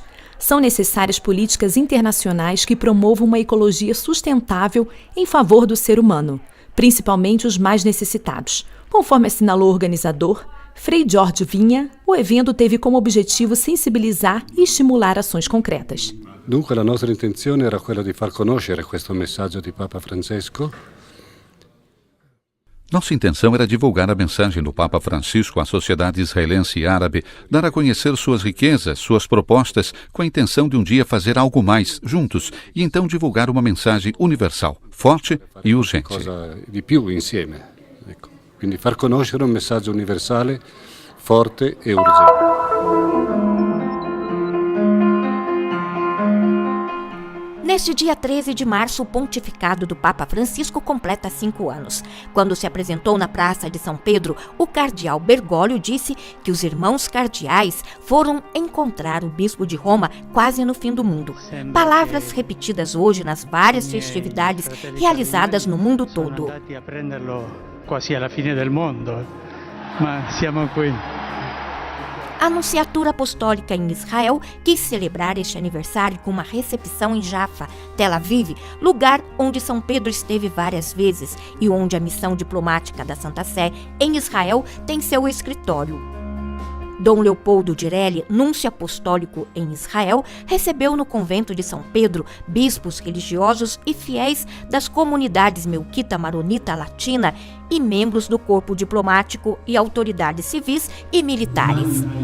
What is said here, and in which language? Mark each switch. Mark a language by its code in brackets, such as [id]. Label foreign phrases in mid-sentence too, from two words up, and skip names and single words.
[pt] São necessárias políticas internacionais que promovam uma ecologia sustentável em favor do ser humano, principalmente os mais necessitados. Conforme assinalou o organizador, Frei Jorge Vinha, o evento teve como objetivo sensibilizar e estimular ações concretas. [it] Dunque la nostra intenzione era quella di far conoscere questo messaggio di Papa Francesco. [pt] Nossa intenção era divulgar a mensagem do Papa Francisco à sociedade israelense e árabe, dar a conhecer suas riquezas, suas propostas, com a intenção de um dia fazer algo mais, juntos, e então divulgar uma mensagem universal, forte e urgente. [it] Cosa di più insieme. Ecco. Quindi far conoscere un messaggio universale, forte e urgente. [pt] Neste dia 13 de março, o pontificado do Papa Francisco completa 5 anos. Quando se apresentou na Praça de São Pedro, o cardeal Bergoglio disse que os irmãos cardeais foram encontrar o bispo de Roma quase no fim do mundo. Palavras repetidas hoje nas várias festividades realizadas no mundo todo. [it] Quasi alla fine del mondo, ma siamo qui. [pt] A Nunciatura Apostólica em Israel quis celebrar este aniversário com uma recepção em Jaffa, Tel Aviv, lugar onde São Pedro esteve várias vezes e onde a missão diplomática da Santa Sé em Israel tem seu escritório. Dom Leopoldo Direlli, núncio apostólico em Israel, recebeu no convento de São Pedro bispos religiosos e fiéis das comunidades melquita, maronita, latina e membros do corpo diplomático e autoridades civis e militares.